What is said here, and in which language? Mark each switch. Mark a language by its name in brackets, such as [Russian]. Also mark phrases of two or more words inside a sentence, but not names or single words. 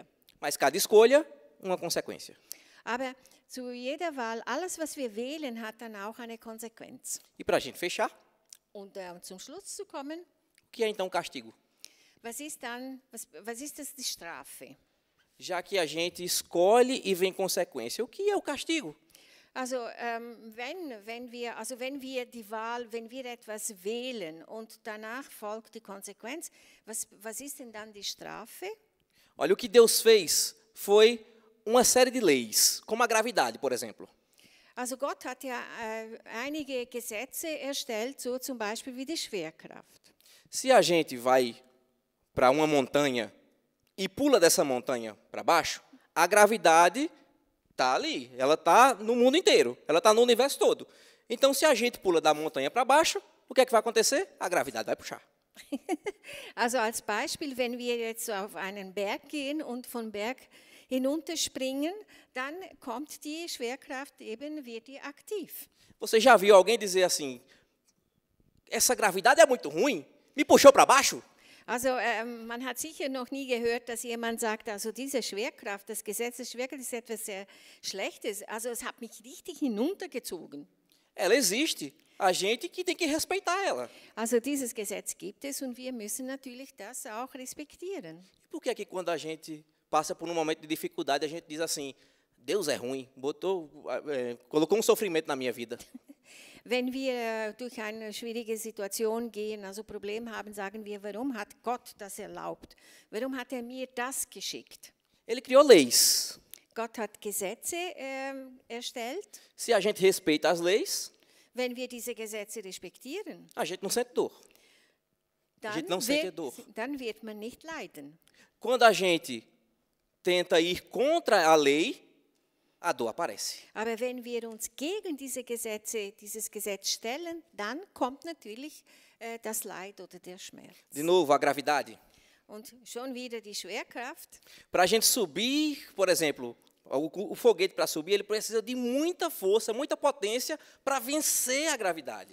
[Portuguese] Mas cada escolha, uma consequência. [German] Aber zu jeder Wahl, alles, was wir wählen, hat dann auch eine Konsequenz. [Portuguese] E para a gente fechar, [German] Und zum Schluss zu kommen, [Portuguese] o que é então castigo? [German] was ist das die Strafe? [Portuguese] Já que a gente escolhe e vem consequência, o que é o castigo? [German] Also wenn wir etwas wählen und danach folgt die Konsequenz, was ist denn dann die Strafe? [Portuguese] Olha, o que Deus fez foi uma série de leis, como a gravidade, por exemplo. [German] Also Gott hat ja einige Gesetze erstellt, so zum Beispiel wie die Schwerkraft. [Portuguese] Se a gente vai para uma montanha e pula dessa montanha para baixo, a gravidade está ali, ela está no mundo inteiro, ela está no universo todo. Então, se a gente pula da montanha para baixo, o que é que vai acontecer? A gravidade vai puxar. [German] Also als Beispiel, wenn wir jetzt auf einen Berg gehen und vom Berg hinunterspringen, dann kommt die Schwerkraft eben, wird die aktiv. [Portuguese] Você já viu alguém dizer assim, essa gravidade é muito ruim, me puxou para baixo? [German] Also man hat sicher noch nie gehört, dass jemand sagt, also diese Schwerkraft, das Gesetz der Schwerkraft ist etwas sehr Schlechtes. Also es hat mich richtig hinuntergezogen. [Portuguese] Ela existe, a gente que tem que respeitar ela. [German] Also dieses Gesetz gibt es und wir müssen natürlich das auch respektieren. [Portuguese] E por que é que quando a gente passa por um momento de dificuldade, a gente diz assim, Deus é ruim, colocou um sofrimento na minha vida? [German] Wenn wir durch eine schwierige Situation gehen, also Probleme haben, sagen wir, warum hat Gott das erlaubt? Warum hat mir das geschickt? [Portuguese] Ele criou leis. [German] Gott hat Gesetze erstellt. [Portuguese] Se a gente respeita as leis, [German] Wenn wir diese Gesetze respektieren, [Portuguese] a gente não sente dor. A gente não sente dor. [German] dann wird man nicht leiden. [Portuguese] Quando a gente tenta ir contra a lei, a dor aparece. [German] Aber wenn wir uns gegen dieses Gesetz stellen, dann kommt natürlich das Leid oder der Schmerz. [Portuguese] De novo, a gravidade. [German] Und schon wieder die Schwerkraft. [Portuguese] Para a gente subir, por exemplo, o foguete para subir, ele precisa de muita força, muita potência para vencer a gravidade.